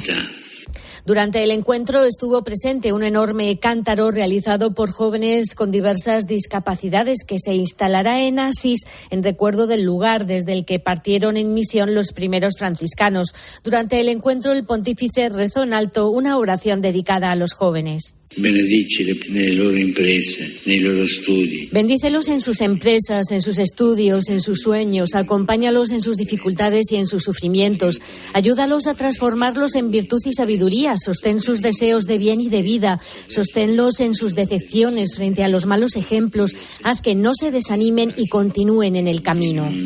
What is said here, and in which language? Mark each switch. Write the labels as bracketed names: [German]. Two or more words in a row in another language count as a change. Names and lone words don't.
[Spanish] Durante el encuentro estuvo presente un enorme cántaro realizado por jóvenes con diversas discapacidades que se instalará en Asís en recuerdo del lugar desde el que partieron en misión los primeros franciscanos. Durante el encuentro el pontífice rezó en alto una oración dedicada a los jóvenes. [Italian] Benedicili nelle loro imprese, nei loro studi. [Spanish] Bendícelos en sus empresas, en sus estudios, en sus sueños, acompáñalos en sus dificultades y en sus sufrimientos, ayúdalos a transformarlos en virtud y sabiduría, sostén sus deseos de bien y de vida, sosténlos en sus decepciones frente a los malos ejemplos, haz que no se desanimen y continúen en el camino.